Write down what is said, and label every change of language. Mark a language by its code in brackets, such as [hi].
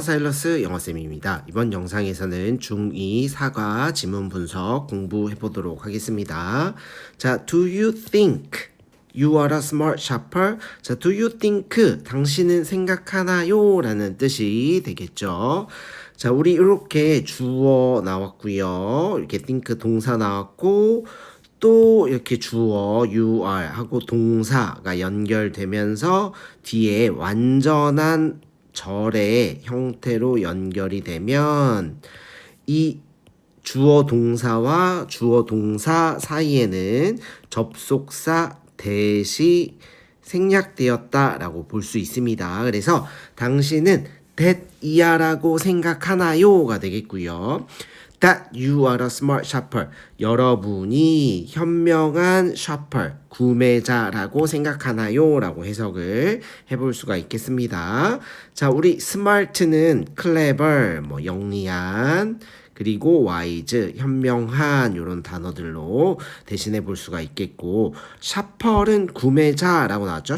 [ko] 사일러스 영어쌤입니다. 이번 영상에서는 중2 사과 지문 분석 공부해 보도록 하겠습니다. [en] 자, do you think you are a smart shopper? [ko] 자, [en] do you think [ko] 당신은 생각하나요? 라는 뜻이 되겠죠. 자, 우리 이렇게 주어 나왔고요. 이렇게 think 동사 나왔고 또 이렇게 주어 you are 하고 동사가 연결되면서 뒤에 완전한 절의 형태로 연결이 되면 이 주어 동사와 주어 동사 사이에는 접속사 대시 생략되었다라고 볼 수 있습니다. 그래서 당신은 that이야라고 생각하나요가 되겠고요. [en] That you are a smart shopper. [ko] 여러분이 현명한 shopper, 구매자라고 생각하나요? 라고 해석을 해볼 수가 있겠습니다. 자, 우리 smart는 clever, 영리한, 그리고 wise, 현명한 이런 단어들로 대신해 볼 수가 있겠고 shopper은 구매자라고 나왔죠.